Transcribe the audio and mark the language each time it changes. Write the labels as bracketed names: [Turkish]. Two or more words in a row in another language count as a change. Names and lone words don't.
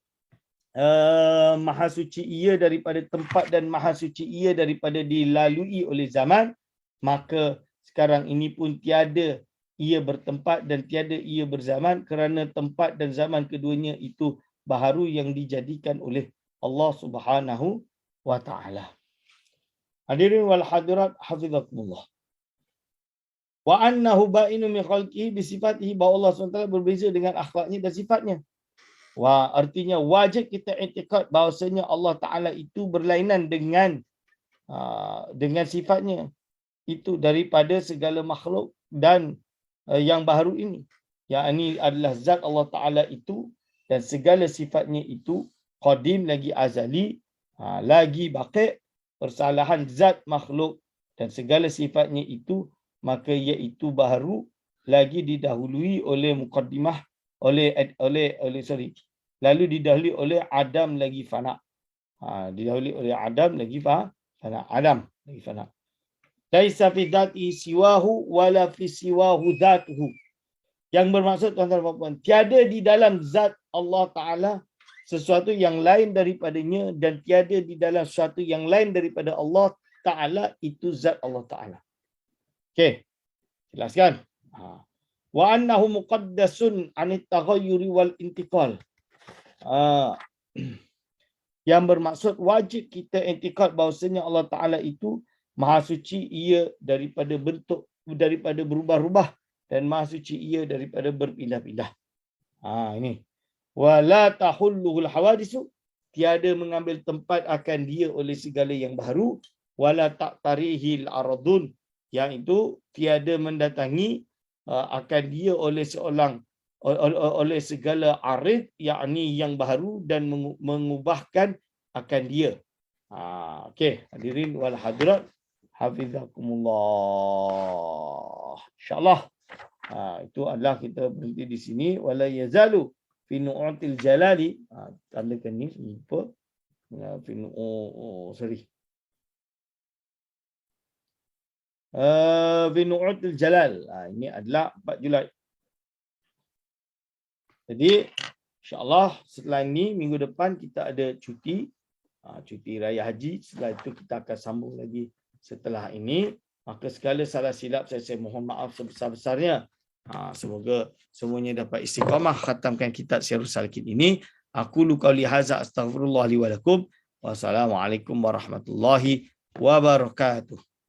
[Malay] Maha Suci ia daripada tempat dan Maha Suci ia daripada dilalui oleh zaman, maka sekarang ini pun tiada ia bertempat dan tiada ia berzaman kerana tempat dan zaman keduanya itu baharu yang dijadikan oleh Allah [Arabic] سبحانه وتعالى. حاضرين والحاضرات حفظكم الله. وأنه بائن من خلقه بصفاته, [Malay] bahawa Allah SWT berbeza dengan akhlaknya dan sifatnya. Artinya wajib kita i'tiqad bahawasanya Allah Ta'ala itu berlainan dengan sifatnya itu daripada segala makhluk dan yang baharu ini. Yang ini adalah zat Allah Ta'ala itu, dan segala sifatnya itu qadim lagi azali, lagi baqi', persalahan zat makhluk dan segala sifatnya itu, maka iaitu baharu lagi didahului oleh muqaddimah lalu didahului oleh Adam lagi fana. Didahului oleh Adam lagi fana. Adam lagi fana. [Arabic] ليس في ذاته سواه ولا في سواه ذاته. [Malay] Yang bermaksud tuan-tuan dan puan-puan, tiada di dalam zat Allah Ta'ala sesuatu yang lain daripadanya, dan tiada di dalam sesuatu yang lain daripada Allah Ta'ala itu zat Allah Ta'ala. Okey. Jelaskan. [Arabic] وأنه مقدس عن التغير والانتقال. [Malay] Yang bermaksud wajib kita i'tikad bahawasanya Allah Ta'ala itu Maha Suci, ia daripada bentuk, daripada berubah-ubah, dan Maha Suci ia daripada berpindah-pindah. Ini. [Arabic] ولا تحله الحوادث, [Malay] tiada mengambil tempat akan dia oleh segala yang baru. [Arabic] ولا تعتريه الأعراض, [Malay] yang itu tiada mendatangi akan dia oleh seorang oleh segala arid, yakni yang baru, dan mengubahkan akan dia. [Arabic] Okey, حاضرين والحاضرات، حفظكم الله. [Malay] InsyaAllah itu adalah kita berhenti di sini. [Arabic] ولا يزال في نعوت الجلال. [Malay] Tandakan ni lupa. [Arabic] في نعوت الجلال. [Malay] Ini adalah 4 Julai. Jadi insya-Allah setelah ini minggu depan kita ada cuti, cuti raya haji. Setelah itu kita akan sambung lagi setelah ini. Maka segala salah silap saya mohon maaf sebesar-besarnya. Semoga semuanya dapat istiqamah khatamkan kitab Syiarus Salikin ini. [Arabic] أقول قولي هذا أستغفر الله لي ولكم. والسلام عليكم ورحمة الله وبركاته.